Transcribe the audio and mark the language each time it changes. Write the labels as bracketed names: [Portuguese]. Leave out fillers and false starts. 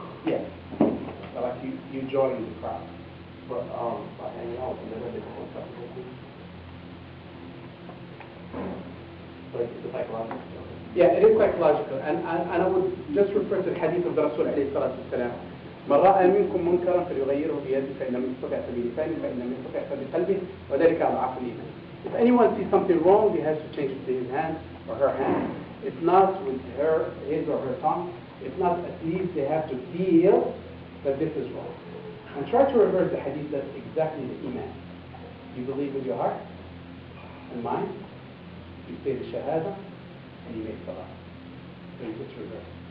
[English] Yes. So like you join the crowd. But by hanging out with them, they don't talk to you. Like it's a psychological. Yeah, it is psychological, and I would just refer to the hadith of the Rasul [Arabic] عليه الصلاة والسلام. من رأى منكم منكرا فليغيره بيده فإن لم يستطع فبلسانه فإن لم يستطع فبقلبه وذلك أضعف الإيمان. [English] If anyone sees something wrong, he has to change it with his hand or her hand. If not, with his or her tongue. If not, at least they have to feel that this is wrong. And try to reverse the hadith. That's exactly the iman. You believe with your heart and mind. You say the shahada. And you make salah. So you just reverse.